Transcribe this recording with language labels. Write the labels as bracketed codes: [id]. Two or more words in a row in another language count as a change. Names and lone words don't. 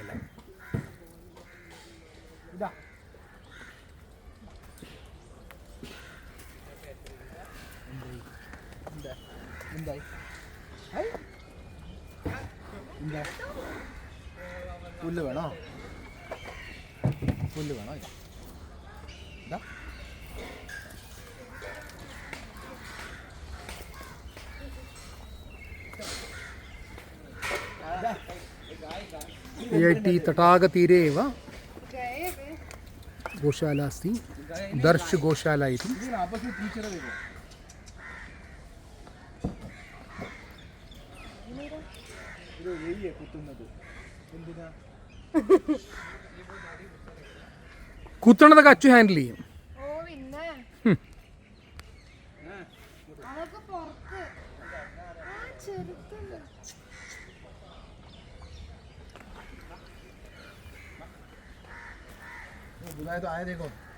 [ml] പുല്ല് വേണോ? പുല്ല് വേണോ? ഇതാ [sa] IIT तटाकतीरे एव गोशाला अस्ति, दर्श गोशाला इति। [ml] കുത്തണതൊക്കെ അച്ചു ഹാൻഡിൽ ചെയ്യും. [hi] बुलाए तो आए देखो।